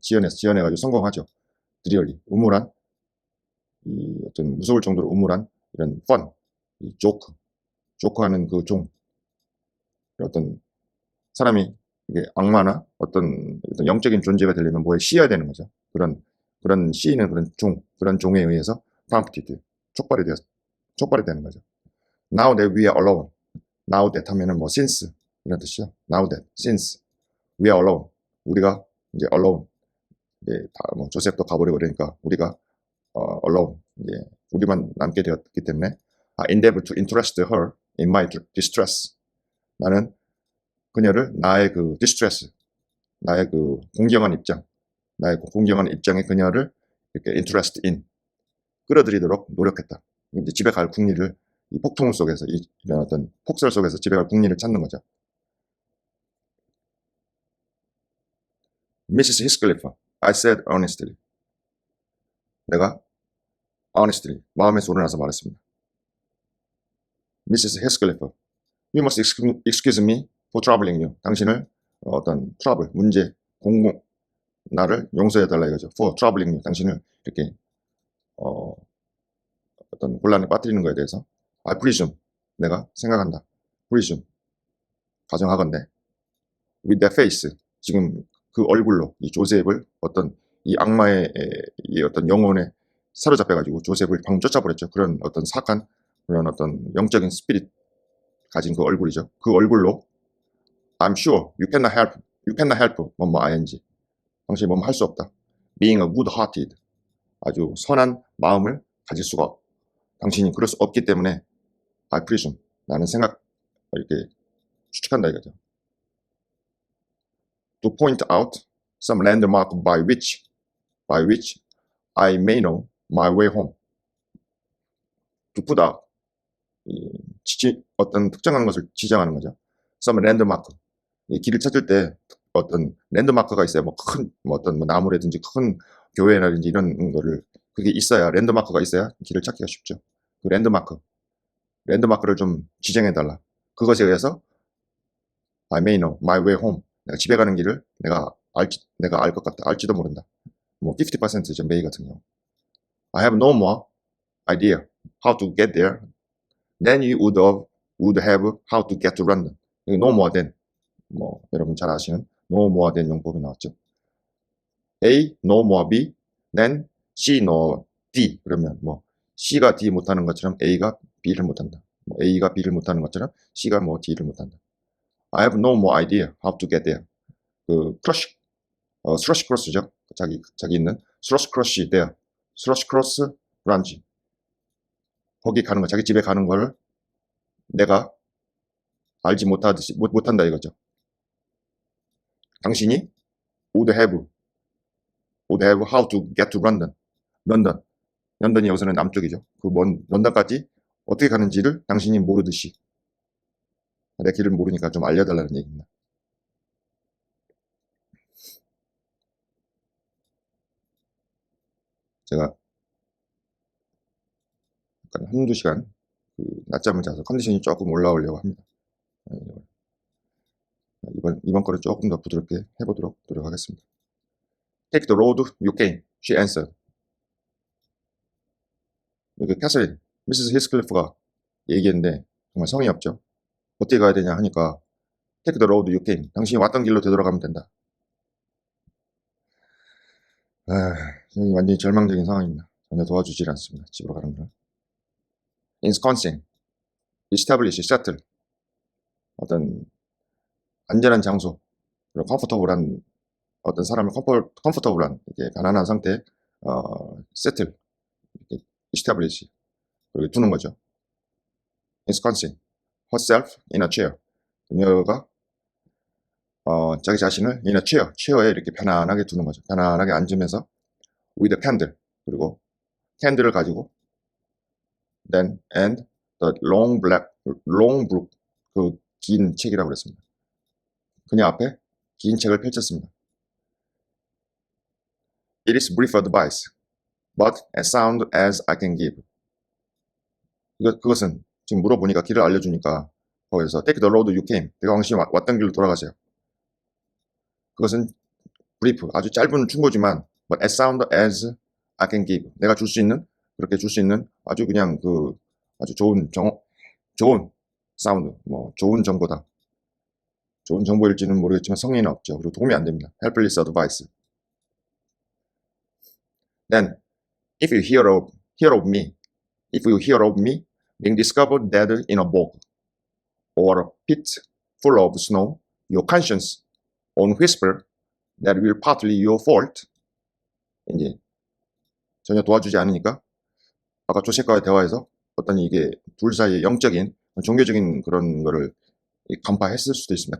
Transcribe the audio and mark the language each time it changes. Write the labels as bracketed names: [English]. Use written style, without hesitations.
[Korean] 지어내가지고 성공하죠. 드리얼리, 우물한, 이 어떤 무서울 정도로 우물한 이런 fun, 이 조크하는 그 어떤 사람이 이게 악마나 어떤 영적인 존재가 되려면 뭐에 씌어야 되는 거죠. 그런 씌이는 그런 종에 의해서 prompted, 촉발이 되는 거죠. [English] Now that we are alone. Now that [Korean] 하면은 뭐 since 이런 뜻이죠. [English] Now that, since we are alone. [Korean] 우리가 이제 alone. 이제 뭐 조셉도 가버리고 그러니까 우리가 alone. 이제 우리만 남게 되었기 때문에 [English] I endeavor to interest her in my distress. [Korean] 나는 그녀를 나의 distress, 나의 공경한 입장에 그녀를 이렇게 [English] interest in, [Korean] 끌어들이도록 노력했다. 이제 집에 갈 궁리를, 이 폭풍 속에서, 이런 어떤 폭설 속에서 집에 갈 궁리를 찾는 거죠. [English] Mrs. Heathcliff, I said earnestly. [Korean] 내가 honestly, 마음에서 우러나서 말했습니다. [English] Mrs. Heathcliff, you must excuse me for troubling you. [Korean] 당신을 어떤 trouble, 문제, 나를 용서해달라 이거죠. [English] For troubling you. [Korean] 당신을 이렇게 어떤 곤란에 빠뜨리는 거에 대해서 [English] I presume, [Korean] 내가 생각한다. presume, 가정하건대 [English] with that face, [Korean] 지금 그 얼굴로 이 조셉을 어떤 이 악마의 이 어떤 영혼에 사로잡혀가지고 조셉을 방금 쫓아버렸죠. 그런 어떤 사악한 그런 어떤 영적인 스피릿 가진 그 얼굴이죠. 그 얼굴로 [English] I'm sure you cannot help [Korean] 뭐뭐 ing, 당신이 뭐뭐 할 수 없다. [English] being a good-hearted, [Korean] 아주 선한 마음을 가질 수가, 당신이 그럴 수 없기 때문에 [English] I presume, [Korean] 나는 이렇게 추측한다 이거죠. [English] To point out some landmark by which I may know my way home. To put out, [Korean] 어떤 특정한 것을 지정하는 거죠. Some landmark, 이 길을 찾을 때 어떤 랜드마크가 있어요. 어떤 나무라든지 큰 교회라든지 이런 거를, 그게 있어야, 랜드마크가 있어야 길을 찾기가 쉽죠. 그 랜드마크를 좀 지정해달라. 그것에 의해서 [English] I may know my way home. [Korean] 내가 집에 가는 길을 내가 알 것 같다. 알지도 모른다. 뭐 50%죠. may 같은 경우. [English] I have no more idea how to get there than you would have how to get to London. [Korean] no more than, 뭐 여러분 잘 아시는 no more than 용법이 나왔죠. [English] A no more B, then C no D. [Korean] 그러면 뭐 C가 D 못하는 것처럼 A가 B를 못한다. 뭐 A가 B를 못하는 것처럼 C가 뭐 D를 못한다. [English] I have no more idea how to get there. [Korean] 그 크러쉬, 스러시 크로스죠. 자기 있는 스러시 크로시 there. 스러시 크로스 브란지. 거기 가는 거, 자기 집에 가는 걸 내가 알지 못한다 이거죠. 당신이 [English] would have how to get to London. [Korean] 런던이 여기서는 남쪽이죠. 그 먼 런던까지 어떻게 가는지를 당신이 모르듯이 내 길을 모르니까 좀 알려달라는 얘기입니다. 제가 한두 시간 낮잠을 자서 컨디션이 조금 올라오려고 합니다. 이번 거를 조금 더 부드럽게 해보도록 노력하겠습니다. [English] Take the road you came, she answered. [Korean] 여기 캐서린, 미시스 히스클리프가 얘기했는데 정말 성의 없죠. 어떻게 가야 되냐 하니까 [English] Take the road you came. [Korean] 당신이 왔던 길로 되돌아가면 된다. 완전히 절망적인 상황입니다. 전혀 도와주질 않습니다. 집으로 가는 걸. [English] Wisconsin, establish, settle. [Korean] 어떤 안전한 장소, 그리고 컴포터블한 어떤 사람을 컴포터블한 이렇게 가난한 상태에 settle, 이렇게 establish, 그리고 두는 거죠. [English] Wisconsin, herself in a chair. [Korean] 그녀가 자기 자신을 [English] in a chair, [Korean] 체어에 이렇게 편안하게 두는 거죠. 편안하게 앉으면서 [English] with a candle, [Korean] 그리고 캔들을 가지고 [English] then and the long book, [Korean] 그 긴 책이라고 그랬습니다. 그녀 앞에 긴 책을 펼쳤습니다. [English] It is brief advice, but as sound as I can give. [Korean] 그것은 지금 물어보니까 길을 알려주니까 거기서 [English] take the road you came. [Korean] 내가 당신이 왔던 길로 돌아가세요. [English] 그것은 brief, [Korean] 아주 짧은 충고지만 [English] but as sound as I can give. [Korean] 내가 줄 수 있는, 그렇게 줄 수 있는 아주 그냥 아주 좋은 사운드, 뭐 좋은 정보다. 좋은 정보일지는 모르겠지만 성의는 없죠. 그리고 도움이 안 됩니다. [English] Helpless advice. Then, if you hear of me being discovered dead in a bog or a pit full of snow, your conscience won't whisper that will partly your fault. [Korean] 이제 전혀 도와주지 않으니까 아까 조셉과의 대화에서 어떤 이게 둘 사이의 영적인 종교적인 그런 거를 간파했을 수도 있습니다.